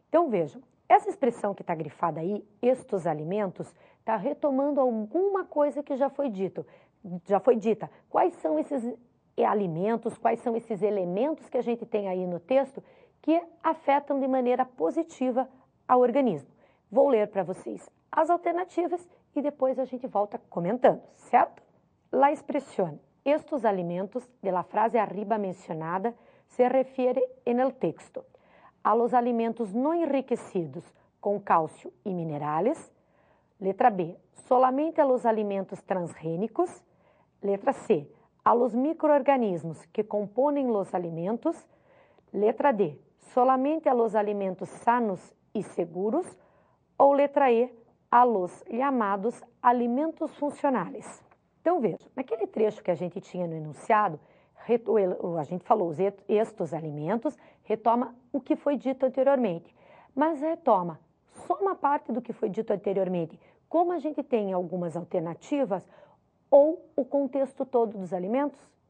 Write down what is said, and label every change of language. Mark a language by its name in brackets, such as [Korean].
[Portuguese] Então, vejam, essa expressão que está grifada aí, estes alimentos, está retomando alguma coisa que já foi dita. Quais são esses alimentos, quais são esses elementos que a gente tem aí no texto que afetam de maneira positiva ao organismo? Vou ler para vocês as alternativas e depois a gente volta comentando, certo? [Spanish] La expresión estos alimentos de la frase arriba mencionada se refiere en el texto a los alimentos no enriquecidos con calcio y minerales. Letra B, solamente a los alimentos transgénicos. Letra C, a los microorganismos que componen los alimentos. Letra D, solamente a los alimentos sanos y seguros. [Portuguese] Ou letra E, [Spanish] a los llamados alimentos funcionais. [Portuguese] Então, veja, naquele trecho que a gente tinha no enunciado, a gente falou estes alimentos, retoma o que foi dito anteriormente, mas retoma só uma parte do que foi dito anteriormente, como a gente tem algumas alternativas, ou o contexto todo dos alimentos.